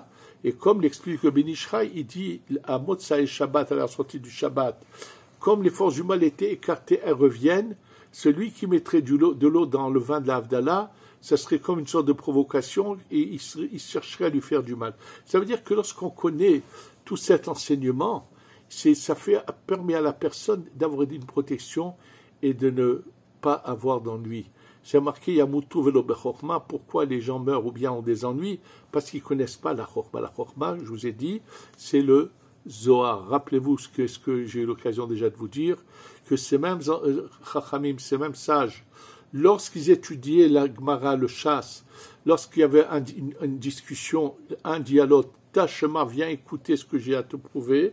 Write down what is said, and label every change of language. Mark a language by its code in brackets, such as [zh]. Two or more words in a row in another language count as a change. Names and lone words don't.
[fr] Et comme l'explique le Ben Ish Chai, il dit à [he] מוצאי שבת, [fr] à la sortie du Shabbat, comme les forces du mal étaient écartées, elles reviennent, celui qui mettrait de l'eau dans le vin de la Havdalah, ça serait comme une sorte de provocation et il chercherait à lui faire du mal. Ça veut dire que lorsqu'on connaît tout cet enseignement, ça permet à la personne d'avoir une protection et de ne pas avoir d'ennui. c'est marqué [he] ימותו ולא בחכמה. [fr] Pourquoi les gens meurent ou bien ont des ennuis? Parce qu'ils ne connaissent pas la chokma. La chokma, je vous ai dit, c'est le Zohar. Rappelez-vous ce que j'ai eu l'occasion déjà de vous dire, que ces mêmes chachamim, ces mêmes sages, lorsqu'ils étudiaient la Gemara, le chasse, lorsqu'il y avait une discussion, un dialogue, Tachema, viens écouter ce que j'ai à te prouver.